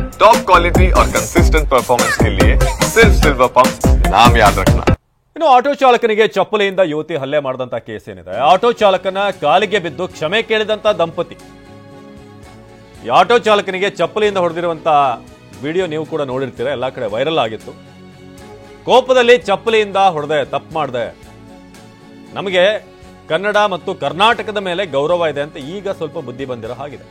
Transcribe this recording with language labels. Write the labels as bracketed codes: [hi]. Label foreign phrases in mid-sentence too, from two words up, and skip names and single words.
[en] top quality [hi] और [en] consistent performance [hi] के लिए सिर्फ सिल्वर पंप नाम याद रखना। [kn] ಇನ್ನು ಆಟೋ ಚಾಲಕನಿಗೆ ಚಪ್ಪಲಿಯಿಂದ ಯುವತಿ ಹಲ್ಲೆ ಮಾಡಿದಂತ ಕೇಸ್ ಏನಿದೆ, ಆಟೋ ಚಾಲಕನ ಕಾಲಿಗೆ ಬಿದ್ದು ಕ್ಷಮೆ ಕೇಳಿದಂತ ದಂಪತಿ. ಈ ಆಟೋ ಚಾಲಕನಿಗೆ ಚಪ್ಪಲಿಯಿಂದ ಹೊಡೆದಿರುವಂತ ವಿಡಿಯೋ ನೀವು ಕೂಡ ನೋಡಿರ್ತೀರ, ಎಲ್ಲಾ ಕಡೆ ವೈರಲ್ ಆಗಿತ್ತು. ಕೋಪದಲ್ಲಿ ಚಪ್ಪಲಿಯಿಂದ ಹೊಡೆದೆ, ತಪ್ಪು ಮಾಡಿದೆ, ನಮಗೆ ಕನ್ನಡ ಮತ್ತು ಕರ್ನಾಟಕದ ಮೇಲೆ ಗೌರವ ಇದೆ ಅಂತ ಈಗ ಸ್ವಲ್ಪ ಬುದ್ಧಿ ಬಂದಿರೋ ಹಾಗಿದೆ.